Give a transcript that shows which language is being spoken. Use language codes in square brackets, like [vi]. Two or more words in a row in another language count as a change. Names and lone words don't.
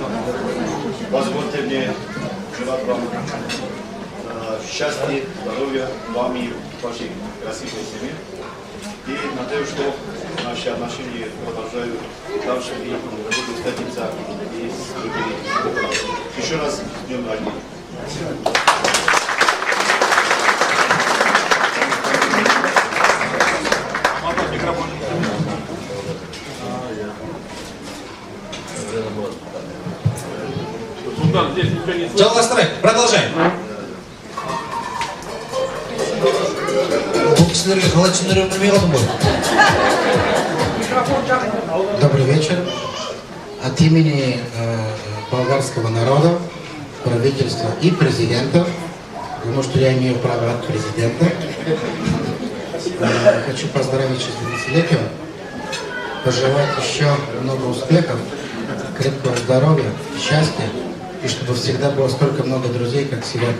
[ru] Позвольте мне желать вам счастья, здоровья, вам и вашей красивой семье. И надеюсь, что наши отношения продолжают дальше и будут встретиться и с другими. Еще раз с днем рождения. [kk] Жалғастырайық, продолжаем. Бұл кісілерге қалай түсіндіріп білмей қалдым ғой. [ru] Добрый вечер. От имени болгарского народа, правительства и президента, потому что я имею право от президента, хочу поздравить с 30-летием, пожелать еще много успехов, крепкого здоровья, счастья, и чтобы всегда было столько много друзей, как сегодня.